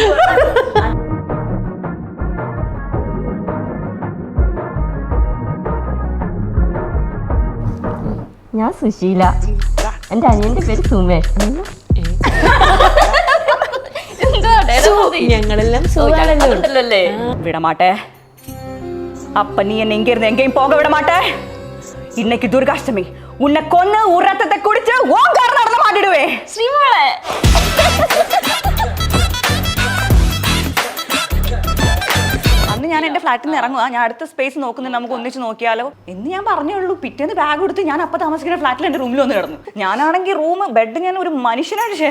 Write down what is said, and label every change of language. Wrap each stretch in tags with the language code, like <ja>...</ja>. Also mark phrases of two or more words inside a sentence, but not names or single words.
<ml>ഞാൻ സുശീല, എൻ്റെ അനിയന്റെ പേര് സുമേഷ്. ഞങ്ങളെല്ലാം</ml> <ta>വിടമാട്ടെ அப்ப நீ என்ன இங்க இருந்து எங்கேயும் போக விட மாட்டே. இன்னைக்கு துர்காஷ்டமி, உன்னை கொன்னு உன் ரத்தத்தை குடிச்சு ஓங்கார நடந்து மாட்டிடுவே.</ta> <ml>ശ്രീമോളെ അന്ന് ഞാൻ എന്റെ ഫ്ലാറ്റിൽ നിന്ന് ഇറങ്ങുക, ഞാൻ അടുത്ത സ്പേസ് നോക്കുന്നുണ്ട്, നമുക്ക് ഒന്നിച്ച് നോക്കിയാലോ എന്ന് ഞാൻ പറഞ്ഞേ ഉള്ളൂ. പിറ്റേന്ന് ബാഗ് കൊടുത്ത് ഞാൻ അപ്പൊ താമസിക്കുന്ന ഫ്ലാറ്റിൽ എന്റെ റൂമിൽ വന്ന് കിടന്നു. ഞാനാണെങ്കിൽ റൂം ബെഡ് ഞാൻ ഒരു മനുഷ്യനായിട്ട് ഷെയർ</ml>